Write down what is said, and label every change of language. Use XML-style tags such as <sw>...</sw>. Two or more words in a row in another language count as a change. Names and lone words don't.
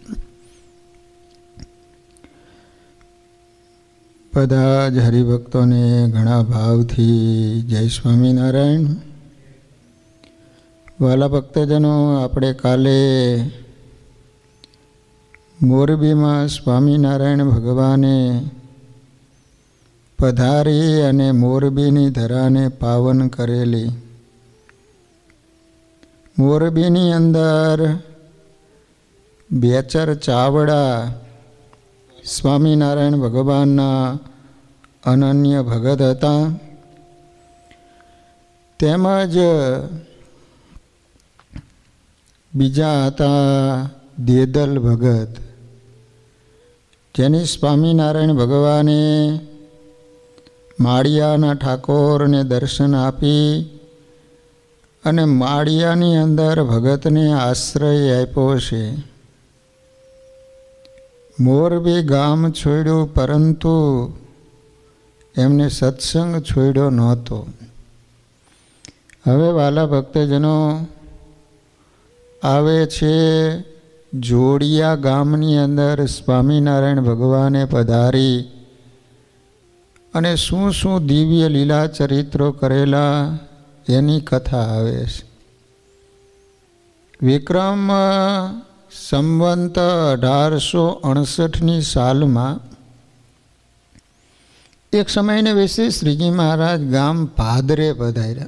<gu>બધા જ હરિભક્તો ને ઘણા ભાવથી જય સ્વામીનારાયણ। વાલા ભક્તજનો, આપણે કાલે મોરબી માં સ્વામીનારાયણ ભગવાને પધારી અને મોરબીની ધરાને પાવન કરેલી। મોરબીની અંદર બેચર ચાવડા સ્વામીનારાયણ ભગવાનના અનન્ય ભગત હતા। તેમજ બીજા હતા દેદલ ભગત, જેની સ્વામીનારાયણ ભગવાને માળિયાના ઠાકોર ને દર્શન આપી અને માળિયાની અંદર ભગતને આશ્રય આપ્યો છે। મોરબી ગામ છોડ્યો પરંતુ એમને સત્સંગ છોડ્યો નહોતો। હવે વાલા ભક્તજનો, આવે છે જોડિયા ગામની અંદર સ્વામીનારાયણ ભગવાને પધારી અને શું શું દિવ્ય લીલા ચરિત્રો કરેલા એની કથા આવે છે। વિક્રમ સંવંત 1868 સાલ માં એક સમય ને વિષય શ્રીજી મહારાજ ગામ ભાદરે પધાર્યા।</gu>